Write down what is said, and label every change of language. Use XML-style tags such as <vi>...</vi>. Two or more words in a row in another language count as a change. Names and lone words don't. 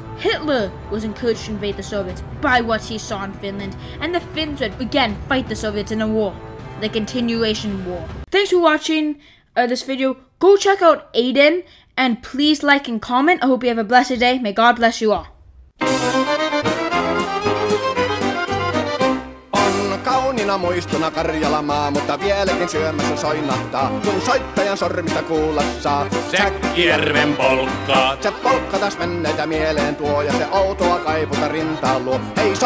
<en>Hitler was encouraged to invade the Soviets by what he saw in Finland, and the Finns would again fight the Soviets in a war, the continuation war. Thanks for watching this video. Go check out Aiden, and please like and comment. I hope you have a blessed day. May God bless you all.</en> <fi>Kauniina muistona Karjalamaa, mutta vieläkin syömässä soinahtaa, kun soittajan sormista kuulla saa. Säkkijärven polkkaa. Se polkka taas menneitä mieleen tuo, ja se outoa kaiputa rintaan luo.</fi>